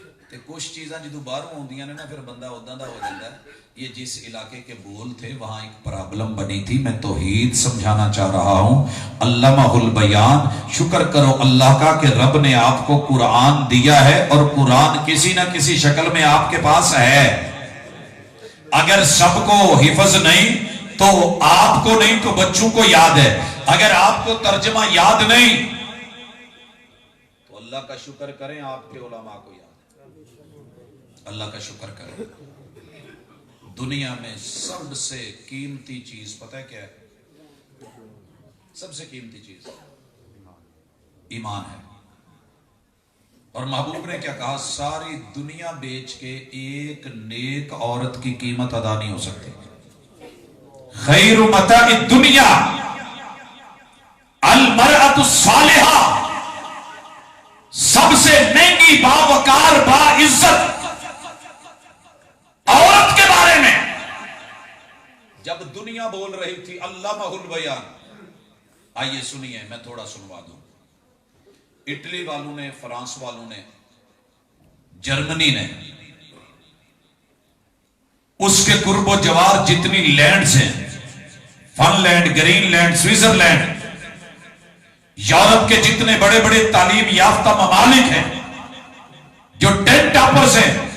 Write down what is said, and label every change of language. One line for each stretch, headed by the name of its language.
Punjabi: تے کچھ چیزاں جدو باہر ہوندیاں نے نا، پھر بندہ اوداں دا
Urdu: ہو جاتا ہے. یہ جس علاقے کے بول تھے وہاں ایک پرابلم بنی تھی. میں توحید سمجھانا چاہ رہا ہوں.
Arabic: علمہ البیان.
Urdu: شکر کرو اللہ کا کہ رب نے آپ کو قرآن دیا ہے، اور قرآن کسی نہ کسی شکل میں آپ کے پاس ہے. اگر سب کو حفظ نہیں تو آپ کو نہیں تو بچوں کو یاد ہے. اگر آپ کو ترجمہ یاد نہیں تو اللہ کا شکر کریں آپ کے علماء کو یاد ہے. اللہ کا شکر کریں. دنیا میں سب سے قیمتی چیز پتہ ہے کیا ہے؟ سب سے قیمتی چیز ایمان ہے. اور محبوب نے کیا کہا؟ ساری دنیا بیچ کے ایک نیک عورت کی قیمت ادا نہیں ہو سکتی.
Arabic: خیر متاع الدنیا المرأة الصالحہ.
Urdu: سب سے مہنگی، باوقار، باعزت عورت کے بارے میں جب دنیا بول رہی تھی
Arabic: علمہ البیان.
Urdu: آئیے سنیے، میں تھوڑا سنوا دوں. اٹلی والوں نے، فرانس والوں نے، جرمنی نے، اس کے قرب و جوار جتنی لینڈز ہیں، fun land, green land, Switzerland, Europe کے جتنے بڑے بڑے تعلیم یافتہ ممالک ہیں جو 10 ٹاپرز ہیں،